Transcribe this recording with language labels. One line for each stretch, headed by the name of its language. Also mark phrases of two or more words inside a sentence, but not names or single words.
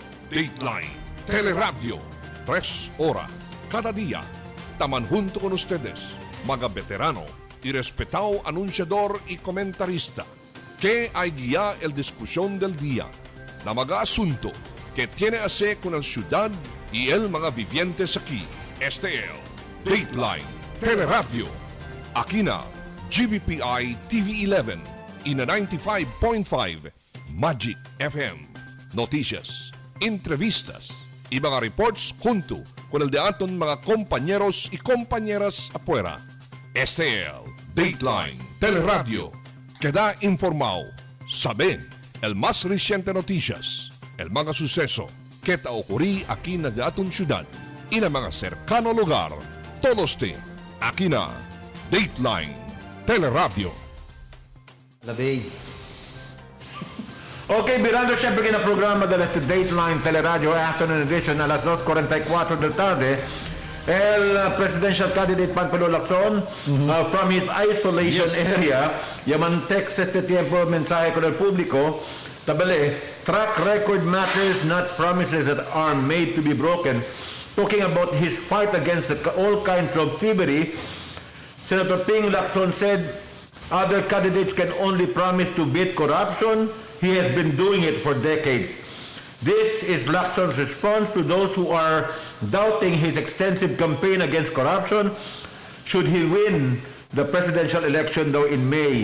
Chavacano: Dateline Teleradyo, 3 horas cada día. Taman junto con ustedes, mga veterano y respetado anunciador y comentarista, que hay guía el discusión del día na mga asunto que tiene a hacer con la ciudad y el mga vivientes aquí. Este es Dateline Teleradyo. Aquí na GBPI TV11 y na 95.5 Magic FM. Noticias, entrevistas y mga reports junto con el de aton mga compañeros y compañeras afuera. Este es Dateline Teleradyo. Queda informado, sabe el más reciente noticias, el mga suceso que ta ocurrí aquí na aton ciudad y na mga cercano lugar. Todos aquí na Dateline Teleradyo. Labay. Ok, mirando siempre en el programa de Dateline Teleradio Afternoon Edition a las 2:44 del tarde, el
English: presidential candidate Panfilo Lacson from his isolation area,
Chavacano: yaman text este tiempo mensaje con el público, tabale,
English: track record matters, not promises that are made to be broken. Talking about his fight against all kinds of thievery, Senator Ping Lacson said, other candidates can only promise to beat corruption. He has been doing it for decades. This is Lacson's response to those who are doubting his extensive campaign against corruption should he win the presidential election though in May.